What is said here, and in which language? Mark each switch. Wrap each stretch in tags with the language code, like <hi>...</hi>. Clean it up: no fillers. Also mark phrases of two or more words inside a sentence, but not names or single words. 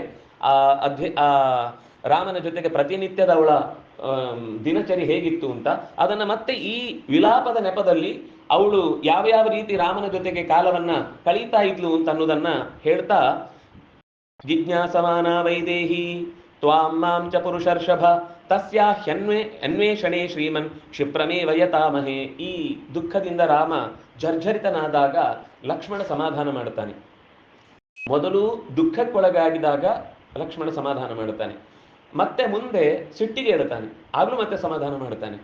<kn>ಆ ರಾಮನ ಜೊತೆಗೆ ಪ್ರತಿನಿತ್ಯದ ಅವಳ ದಿನಚರಿ ಹೇಗಿತ್ತು ಅಂತ ಅದನ್ನ ಮತ್ತೆ ಈ ವಿಲಾಪದ ನೆಪದಲ್ಲಿ ಅವಳು ಯಾವ ಯಾವ ರೀತಿ ರಾಮನ ಜೊತೆಗೆ ಕಾಲವನ್ನ ಕಳೀತಾ ಇದ್ಲು ಅಂತ ಅನ್ನೋದನ್ನ ಹೇಳ್ತಾ,</kn> <sa>ಜಿಜ್ಞಾಸಮಾನ ವೈದೇಹಿ ತ್ವಾಂ ಮಾಂ ಚ ಪುರುಷರ್ಷಭ ತಸ್ಯಾ ಅನ್ವೇಷಣೆ ಶ್ರೀಮನ್ ಕ್ಷಿಪ್ರಮೇ ವಯತಾಮಹೇ.</sa> <kn>ಈ ದುಃಖದಿಂದ ರಾಮ ಜರ್ಜರಿತನಾದಾಗ ಲಕ್ಷ್ಮಣ ಸಮಾಧಾನ ಮಾಡುತ್ತಾನೆ. ಮೊದಲು ದುಃಖಕ್ಕೊಳಗಾಗಿದಾಗ ಲಕ್ಷ್ಮಣ ಸಮಾಧಾನ ಮಾಡುತ್ತಾನೆ, ಮತ್ತೆ ಮುಂದೆ ಸಿಟ್ಟಿಗೆ ಇಡುತ್ತಾನೆ, ಆಗ್ಲೂ ಮತ್ತೆ ಸಮಾಧಾನ ಮಾಡುತ್ತಾನೆ.</kn>